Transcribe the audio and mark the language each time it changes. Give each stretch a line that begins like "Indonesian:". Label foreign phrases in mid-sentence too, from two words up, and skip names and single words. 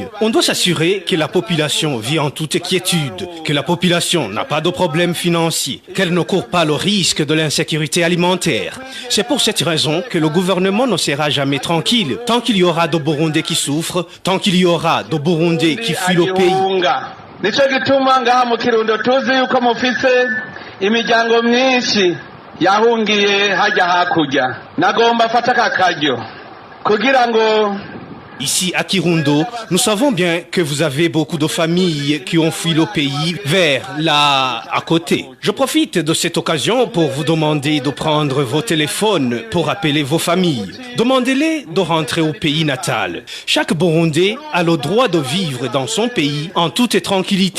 French: On doit s'assurer que la population vit en toute quiétude, que la population n'a pas de problème financier, qu'elle ne court pas le risque de l'insécurité alimentaire. C'est pour cette raison que le gouvernement ne sera jamais tranquille tant qu'il y aura de Burundais qui souffrent, tant qu'il y aura de Burundais qui fuient le pays.
Rundi: Yahungiye hajya hakurya nagomba fata kakajyo kugira ngo.
French: Ici à Kirundo, nous savons bien que vous avez beaucoup de familles qui ont fui le pays vers là à côté. Je profite de cette occasion pour vous demander de prendre vos téléphones pour appeler vos familles. Demandez-les de rentrer au pays natal. Chaque Burundais a le droit de vivre dans son pays en toute tranquillité.